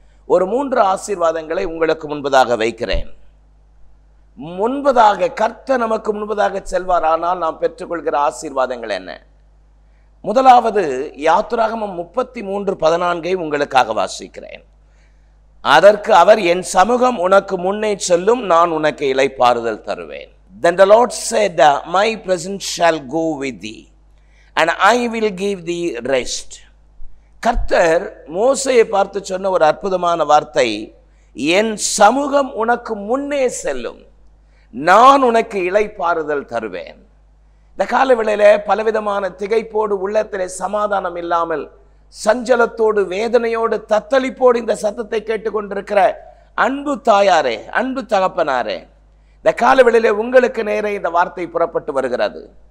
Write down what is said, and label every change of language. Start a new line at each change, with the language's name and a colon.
Tamil: ஒரு 3 ஆசீர்வாதங்களை உங்களுக்கு முன்பதாக வைக்கிறேன். முன்பதாக கர்த்தர் நமக்கு முன்பதாக செல்வாரானால் நாம் பெற்றுக்கொள்கிற ஆசீர்வாதங்கள் என்ன? முதலாவது யாத்திராகமம் 33:14 உங்களுக்காக வாசிக்கிறேன். அதற்கு அவர், என் சமூகம் உனக்கு முன்னே செல்லும், நான் உனக்கு இளைப்பாறுதல் தருவேன்.
English: Then the Lord said, my presence shall go with thee and I will give thee rest.
Tamil: கர்த்தர் மோசேயை பார்த்து சொன்ன ஒரு அற்புதமான வார்த்தை, என் சமூகம் உனக்கு முன்னே செல்லும், நான் உனக்கு இளைப்பாறுதல் தருவேன். இந்த காலவேளையில பலவிதமான திகைப்போடு, உள்ளத்திலே சமாதானம் இல்லாமல், சஞ்சலத்தோடு, வேதனையோடு, தத்தளிப்போடு இந்த சத்தத்தை கேட்டுக்கொண்டிருக்கிற அன்பு தாயாரே, அன்பு தகப்பனாரே, இந்த காலவேளையிலே உங்களுக்கு நேரே இந்த வார்த்தை புறப்பட்டு வருகிறது.